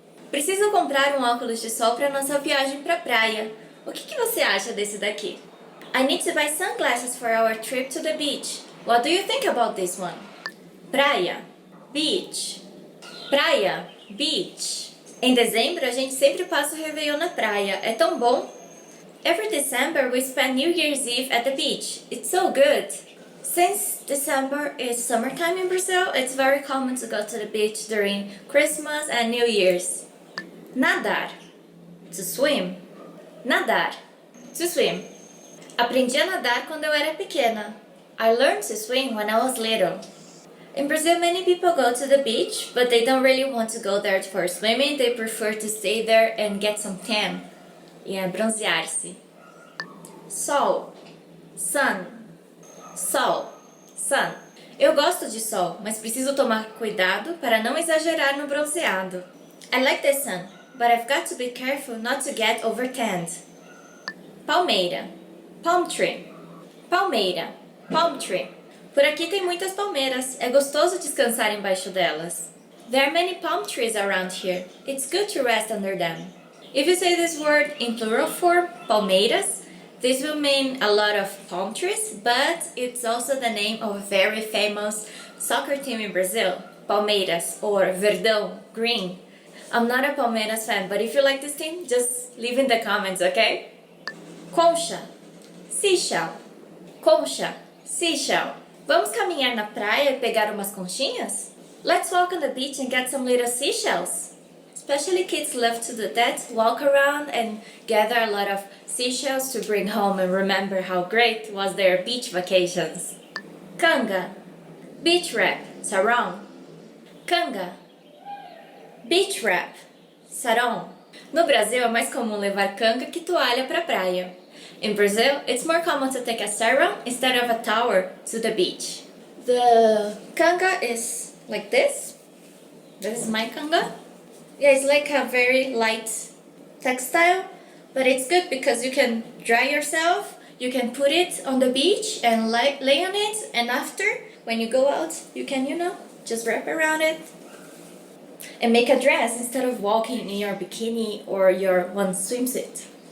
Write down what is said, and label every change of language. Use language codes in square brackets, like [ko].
[pt] Preciso comprar óculos de sol para nossa viagem para a praia. O que você acha desse daqui? [en] I need to buy sunglasses for our trip to the beach. What do you think about this one? [pt] Praia. Beach. Praia. Beach. Em dezembro, a gente sempre passa o Réveillon na praia. É tão bom. [en] Every December, we spend New Year's Eve at the beach. It's so good. Since December is summertime in Brazil, it's very common to go to the beach during Christmas and New Year's. Nadar. To swim. Nadar. To swim. [pt] Aprendi a nadar quando eu era pequena. [en] I learned to swim when I was little. In Brazil, many people go to the beach, but they don't really want to go there for swimming. They prefer to stay there and get some tan. [pt] Bronzear-se. Sol. Sun. Sol. Sun. Eu gosto de sol, mas preciso tomar cuidado para não exagerar no bronzeado. [en] I like the sun, but I've got to be careful not to get overtanned. Palmeira. Palm tree. Palmeira. Palm tree. [pt] Por aqui tem muitas palmeiras. É gostoso descansar embaixo delas. [en] There are many palm trees around here. It's good to rest under them. If you say this word in plural form, palmeiras, this will mean a lot of palm trees, but it's also the name of a very famous soccer team in Brazil, Palmeiras, or Verdão, green. I'm not a Palmeiras fan, but if you like this team, just leave in the comments, okay? [pt] Concha, seashell. Concha, seashell. Vamos caminhar na praia e pegar umas conchinhas? [en] Let's walk on the beach and get some little seashells. Especially kids love to do that, walk around and gather a lot of seashells to bring home and remember how great was their beach vacations. Canga. Beach wrap. Sarong. Canga. Beach wrap. Sarong. [pt] No Brasil é mais comum levar canga que toalha para a praia. [en] In Brazil, it's more common to take a sarong instead of a towel to the beach. The canga is like this. This is my canga. Yeah, it's like a very light textile, but it's good because you can dry yourself, you can put it on the beach and lay on it, and after, when you go out, you can, just wrap around it and make a dress instead of walking in your bikini or your one swimsuit.